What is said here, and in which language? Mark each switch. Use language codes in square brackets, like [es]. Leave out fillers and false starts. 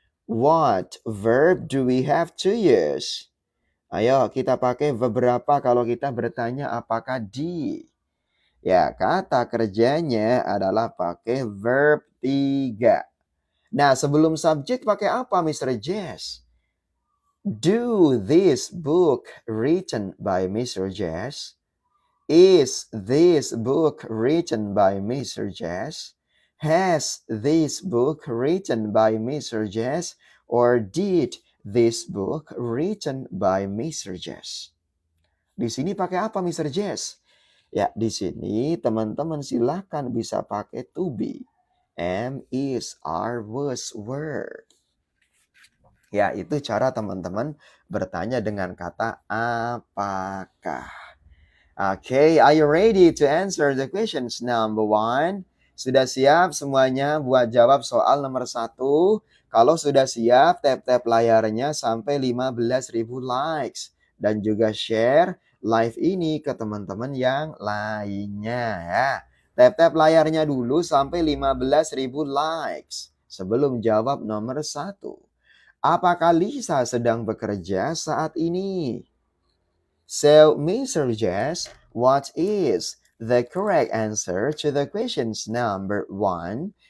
[en] What verb do we have to use? [id] Ayo kita pakai verb berapa kalau kita bertanya apakah di? Ya, kata kerjanya adalah pakai verb 3. Nah, sebelum subjek pakai apa, Mr. Jess? [en] Do this book written by Mr. Jess? Is this book written by Mr. Jess? Has this book written by Mr. Jess? Or did this book written by Mr. [id] Jess? Di sini pakai apa, Mr. Jess? Ya, di sini teman-teman silakan bisa pakai to be. [en] Am, is, are, was, were. [id] Ya, itu cara teman-teman bertanya dengan kata apakah. [en] Okay, are you ready to answer the questions number 1? [id] Sudah siap semuanya buat jawab soal nomor 1? Kalau sudah siap, tap-tap layarnya sampai 15.000 likes. Dan juga share live ini ke teman-teman yang lainnya ya. Tap-tap layarnya dulu sampai 15.000 likes sebelum jawab nomor 1. Apakah Lisa sedang bekerja saat ini? [en] So, Mr. Jess, what is the correct answer to the questions number 1?